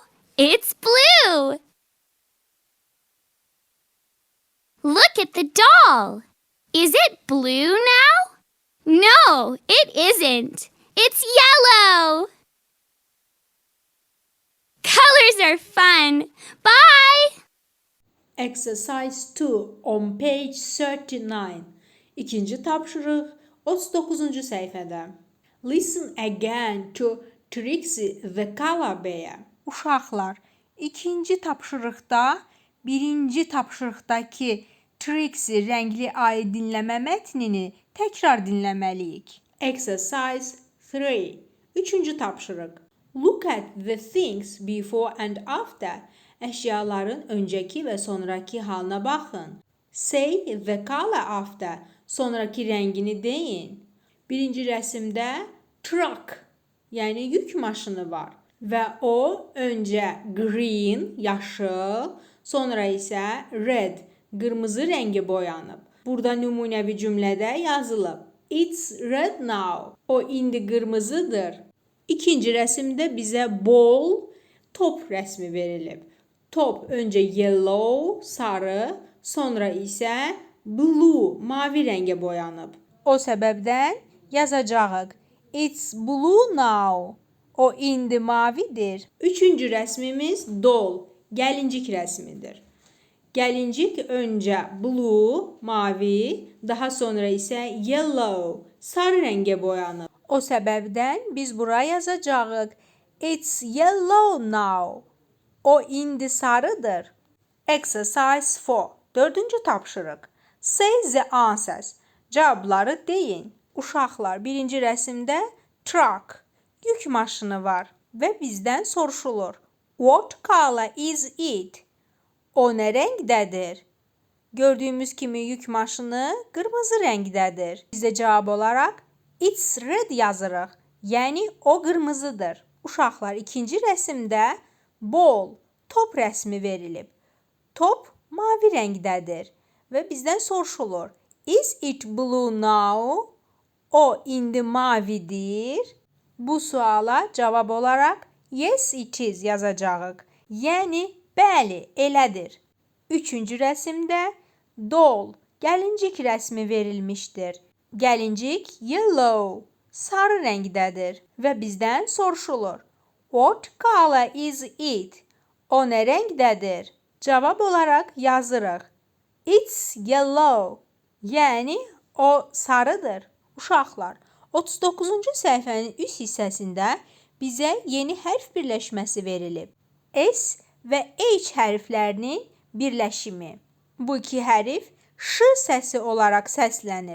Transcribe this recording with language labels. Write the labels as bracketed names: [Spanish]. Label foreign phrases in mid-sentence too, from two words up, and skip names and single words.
[English] It's blue. Look at the doll. Is it blue now? No, it isn't. It's yellow. Colors are fun. Bye. Exercise 2 on page 39. [Azerbaijani] İkinci tapşırıq 39-cu səhifədə. [English] Listen again to Trixie the color bear. [Azerbaijani] Uşaqlar, ikinci tapşırıqda birinci tapşırıqdakı Trixie rəngli ayı dinləmə mətnini təkrar dinləməliyik. [English] Exercise 3. [Azerbaijani] Üçüncü tapşırıq. [English] Look at the things before and after. [Azerbaijani] Əşyaların öncəki və sonraki halına baxın. [English] Say the color after. [Azerbaijani] Sonraki rəngini deyin. Birinci rəsmdə truck, yəni yük maşını var. Və o öncə green, yaşıl, sonra isə red, qırmızı rəngi boyanıb. Burada nümunəvi cümlədə yazılıb. [English] It's red now. [Azerbaijani] O indi qırmızıdır. İkinci rəsmdə bizə ball, top rəsmi verilib. Top öncə yellow, sarı, sonra isə blue, mavi rəngə boyanıb. O səbəbdən yazacağıq. [English] It's blue now. [Azerbaijani] O indi mavidir. Üçüncü rəsmimiz doll, gəlincik rəsmidir. Gəlincik öncə blue, mavi, daha sonra isə yellow, sarı rəngə boyanır. O səbəbdən biz bura yazacağıq. [English] It's yellow now. [Azerbaijani] O indi sarıdır. [English] Exercise 4. [Azerbaijani] Dördüncü tapşırıq. [English] Say the answers. [Azerbaijani] Cavabları deyin. Uşaqlar, birinci rəsmdə truck, yük maşını var və bizdən soruşulur. [English] What color is it? [Azerbaijani] O nə rəngdədir? Gördüyümüz kimi yük maşını qırmızı rəngdədir. Biz də cavab olaraq [English] it's red [Azerbaijani] yazırıq. Yəni o qırmızıdır. Uşaqlar, ikinci rəsmdə ball, top rəsmi verilib. Top mavi rəngdədir və bizdən soruşulur. [English] Is it blue now? [Azerbaijani] O indi mavidir. Bu suala cavab olaraq [English] yes it is [Azerbaijani] yazacağıq. Yəni bəli, elədir. Üçüncü rəsmdə doll, gəlincik rəsmi verilmişdir. Gəlincik yellow, sarı rəngdədir və bizdən soruşulur. [English] What color is it? [Azerbaijani] O nə rəngdədir? Cavab olaraq yazırıq. [English] It's yellow. [Azerbaijani] Yəni o sarıdır. Uşaqlar, 39-cu səhifənin üst hissəsində bizə yeni hərf birləşməsi verilib. S və H hərflərinin birləşimi. Bu iki hərf Ş səsi olaraq səslənir.